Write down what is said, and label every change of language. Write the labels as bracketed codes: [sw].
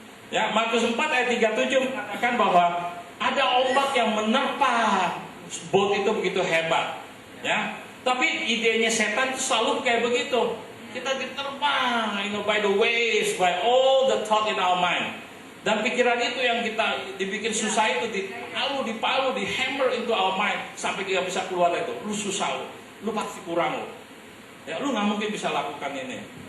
[id] Ya, Markus 4 ayat 37 mengatakan bahwa ada ombak yang menerpa boat itu begitu hebat. Ya, tapi idenya setan itu selalu kayak begitu. Kita diterpa, [en] by the waves, by all the thought in our mind. [id] Dan pikiran itu yang kita dibikin susah itu dipalu, di [en] hammer into our mind [id] sampai kita bisa keluar itu. Lu susah lu pasti kurang lu. Ya, lu nggak mungkin bisa lakukan ini.